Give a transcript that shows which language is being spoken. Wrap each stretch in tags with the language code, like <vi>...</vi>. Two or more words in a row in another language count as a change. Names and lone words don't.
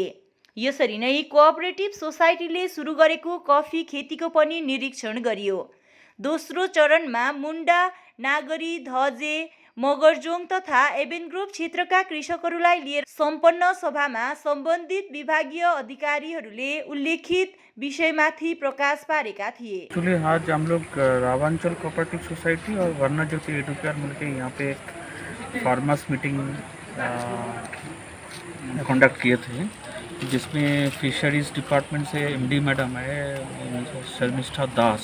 <ne>यसरी नै</ne> <en>cooperative society</en> <ne>सुरु गरेको कफी खेतीको पनि निरीक्षण गरियो। दोस्रो चरणमा मुन्डा, नागरी, धजे, मगरजोङ तथा एभेन ग्रुप क्षेत्रका कृषकहरूलाई लिएर सम्पन्न सभामा सम्बन्धित विभागीय अधिकारीहरूले उल्लेखित विषयमाथि प्रकाश पारेका थिए।</ne> <hi>एक्चुअली आज हम लोग रावंचल कोऑपरेटिव सोसाइटी और वर्नाज्योति एडुकेयर मिलकर यहाँ पे</hi> <en>farmers meeting conduct</en> <hi>किए थे, जिसमें</hi> <en>fisheries department</en> <hi>से</hi> <en>MD madam</en> <hi>है शर्मिष्ठा दास।</hi>